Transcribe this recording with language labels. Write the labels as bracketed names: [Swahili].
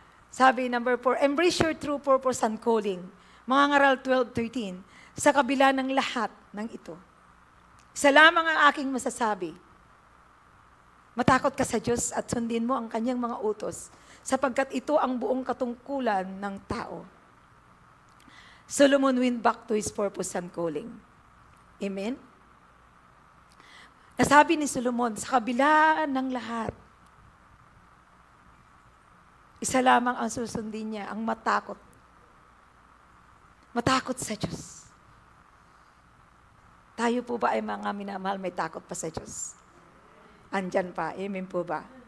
[Filipino] Sabi number 4, [English] embrace your true purpose and calling. [Filipino] Mga ngaral 12:13, sa kabila ng lahat ng ito. Isa lamang ang aking masasabi. Matakot ka sa Diyos at sundin mo ang kanyang mga utos, sapagkat ito ang buong katungkulan ng tao. [English] Solomon went back to his purpose and calling. Amen? [Filipino] Nasabi ni Solomon, sa kabila ng lahat, isa lamang ang susundin niya, ang matakot. Matakot sa Diyos. Tayo po ba ay mga minamahal, may takot pa sa Diyos? Andyan pa, amen po ba?